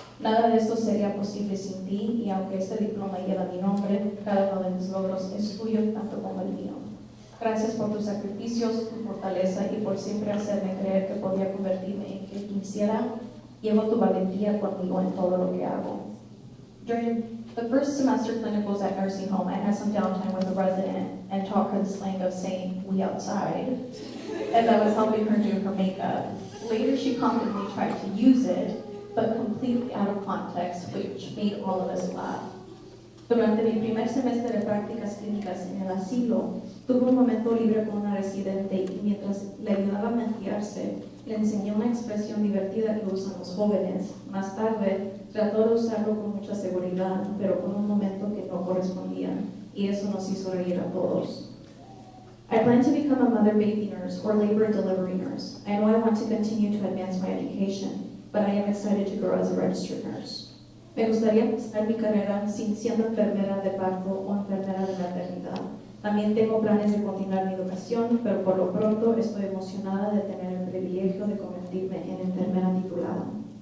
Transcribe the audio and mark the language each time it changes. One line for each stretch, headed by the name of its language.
Spanish: Nada de esto sería posible sin ti, y aunque este diploma lleva mi nombre, cada uno de mis logros es tuyo tanto como el mío. Gracias por tus sacrificios, tu fortaleza y por siempre hacerme creer que podía convertirme en quien quisiera. Llevo tu valentía conmigo en todo lo que hago.
English: During the first semester clinicals at nursing home, I had some downtime with a resident and taught her the slang of saying "we outside" as I was helping her do her makeup. Later, she confidently tried to use it, but completely out of context, which made all of us laugh.
Spanish: Durante mi primer semestre de prácticas clínicas en el asilo, tuve un momento libre con una residente y mientras le ayudaba a maquillarse, le enseñé una expresión divertida que usan los jóvenes. Más tarde, trató de usarlo con mucha seguridad, pero con un momento que no correspondía, y eso nos hizo reír a todos.
English: I plan to become a mother baby nurse nurse or labor delivery nurse. I know I want to continue to advance my education, but I am excited to grow as a registered nurse.
Spanish: Me gustaría empezar mi carrera siendo enfermera de parto o enfermera de maternidad. También tengo planes de continuar mi educación, pero por lo pronto estoy emocionada de tener el privilegio de convertirme en enfermera titulada.